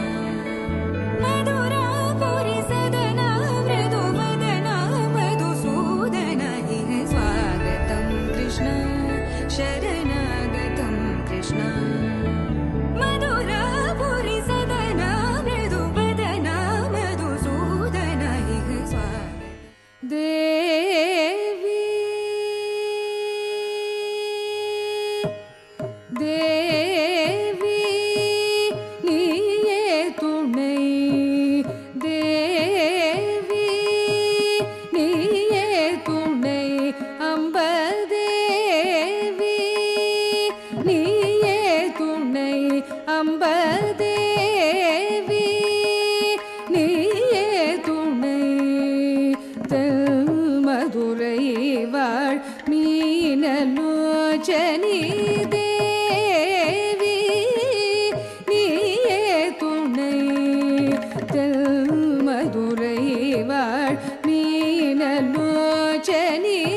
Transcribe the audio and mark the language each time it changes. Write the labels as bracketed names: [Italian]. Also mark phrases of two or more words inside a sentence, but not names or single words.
[Sanskrit] मधुरापुरी सदना मृदुवदना मधुसूदना इह स्वागतं कृष्ण शरणागतं कृष्ण मधुरापुरी सदना मृदुवदना मधुसूदना इह स्वागतं [Tamil] देवी देवी நீயே துணை தேவி நீயே துணை அம்பதேவி நீயே துணை அம்பதேவி நீயே துணை மதுரை வாழ் மீனலோச்சனி தேவி நீயே துணை மதுரை வாழ் மீனலோச்சனி